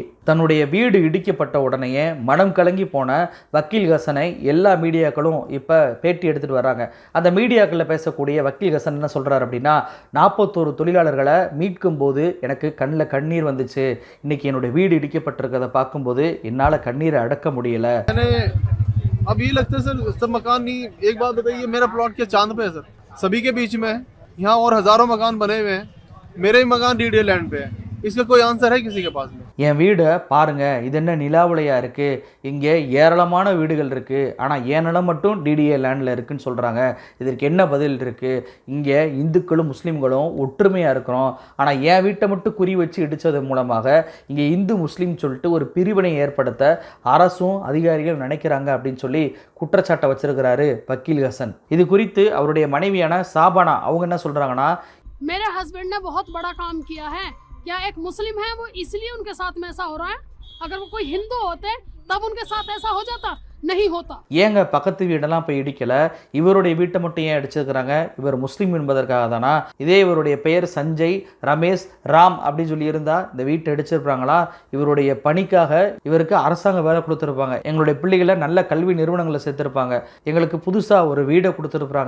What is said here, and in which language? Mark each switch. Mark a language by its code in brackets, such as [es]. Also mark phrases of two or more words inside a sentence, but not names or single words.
[ta] தன்னுடைய வீடு இடிக்கப்பட்ட உடனேயே மனம் கலங்கி போன வக்கீல் ஹசனை எல்லா மீடியாக்களும் இப்போ பேட்டி எடுத்துகிட்டு வர்றாங்க. அந்த மீடியாக்களில் பேசக்கூடிய வக்கீல் ஹசன் என்ன சொல்கிறார் அப்படின்னா, 41 தொழிலாளர்களை மீட்கும் போது எனக்கு கண்ணில் கண்ணீர் வந்துச்சு. இன்னைக்கு என்னுடைய வீடு இடிக்கப்பட்டிருக்கிறத பார்க்கும்போது என்னால் கண்ணீரை அடக்க முடியலை. [hi] अब ये लगता है सर, सब मकान नहीं। एक बात बताइए, मेरा प्लॉट क्या चांद पे है सर? सभी के बीच में है। यहाँ और हजारों मकान बने हुए हैं, मेरे ही मकान डीडी लैंड पे है। इसका कोई आंसर है किसी के पास में? [ta] என் வீடை பாருங்க, இது என்ன நிலாவுலையாக இருக்குது, இங்கே ஏராளமான வீடுகள் இருக்குது, ஆனால் என் நிலம் மட்டும் டிடிஏ லேண்டில் இருக்குன்னு சொல்கிறாங்க. இதற்கு என்ன பதில் இருக்குது? இங்கே இந்துக்களும் முஸ்லீம்களும் ஒற்றுமையாக இருக்கிறோம், ஆனால் என் வீட்டை மட்டும் குறி வச்சு இடித்தது மூலமாக இங்கே இந்து முஸ்லீம் சொல்லிட்டு ஒரு பிரிவினை ஏற்படுத்த அரசும் அதிகாரிகள் நினைக்கிறாங்க அப்படின்னு சொல்லி குற்றச்சாட்டை வச்சிருக்கிறாரு வக்கீல் ஹசன். இது குறித்து அவருடைய மனைவியான சாபானா அவங்க என்ன சொல்கிறாங்கன்னா, [hi] मेरे हस्बैंड ने बहुत बड़ा काम किया है। क्या एक मुस्लिम है वो इसलिए उनके साथ में ऐसा हो रहा है? अगर वो कोई हिंदू होते तब उनके साथ ऐसा हो जाता? नहीं होता. [ta] ஏங்க பக்கத்து வீடெல்லாம் போய் இடிக்கல, இவருடைய வீட்டை மட்டும் ஏன் அடிச்சிருக்கிறாங்க? இவர் முஸ்லீம் என்பதற்காக தானா? இதே இவருடைய பெயர் சஞ்சய், ரமேஷ், ராம் அப்படின்னு சொல்லி இருந்தா இந்த வீட்டை அடிச்சிருப்பாங்களா? இவருடைய பணிக்காக இவருக்கு அரசாங்க வேலை கொடுத்துருப்பாங்க, எங்களுடைய பிள்ளைகளை நல்ல கல்வி நிறுவனங்களை சேர்த்திருப்பாங்க, எங்களுக்கு புதுசாக ஒரு வீடை கொடுத்துருப்பாங்க.